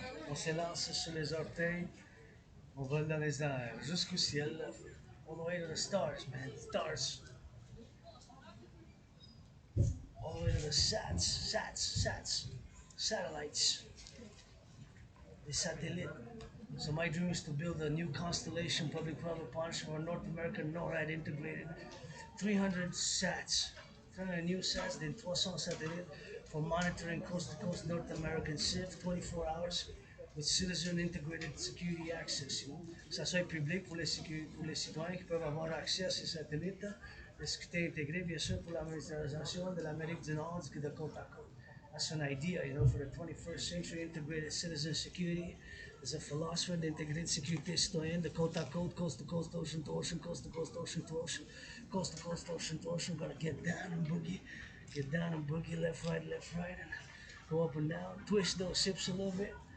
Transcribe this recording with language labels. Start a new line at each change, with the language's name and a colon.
French: On s'élance sur les orteils. On vole dans les airs jusqu'au ciel.
English: All the way to the stars, man. Stars. All the way to the sats. Satellites. The satellite. So my dream is to build a new constellation public-private partnership for North American NORAD integrated 300 sats. 300 new sats, then 300 satellites for monitoring coast-to-coast North American shift 24 hours with citizen integrated security access.
French: Que ça soit public pour les citoyens qui peuvent avoir accès à ces satellites. La sécurité intégrée, bien sûr, pour l'administration de l'Amérique du Nord de côte à côte.
English: That's an idea, for the 21st century integrated citizen security. There's a philosopher, the integrated security citoyen, the côte à côte, coast to coast, ocean to ocean, coast to coast, ocean to ocean, coast to coast, ocean to ocean. Gotta get down and boogie, left, right, and go up and down, twist those hips a little bit.